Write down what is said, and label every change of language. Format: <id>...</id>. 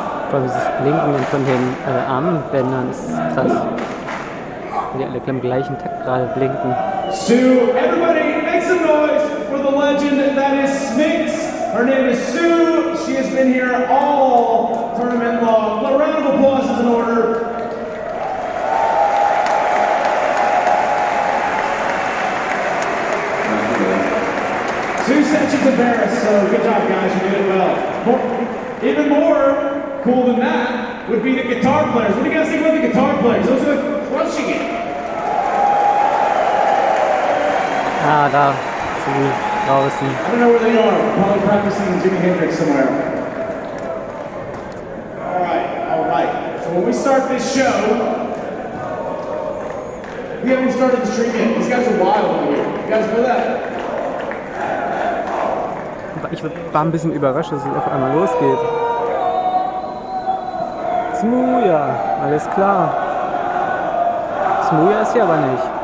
<de>Vor allem dieses Blinken von den Armbändern ist krass. Die alle im gleichen Takt gerade blinken.</de> <en>So, everybody, make some noise for the legend that is Smith's. Her name is Sue. She has been here all tournament long. A round of applause is in order. Sue said she's embarrassed, so good job, guys. You did it well. Even more cool than that would be the guitar players. What do you guys think about the guitar players? Those are crushing it.</en> <de>Ah, da sind die draußen.</de> <en>I don't know where they are. Probably practicing Jimi Hendrix somewhere. All right. So when we start this show, we haven't even started the stream yet. These guys are wild over here. You guys know that?</en> <de>Ich war ein bisschen überrascht, dass es auf einmal losgeht. Smuja, alles klar. Smuja ist hier aber nicht.</de>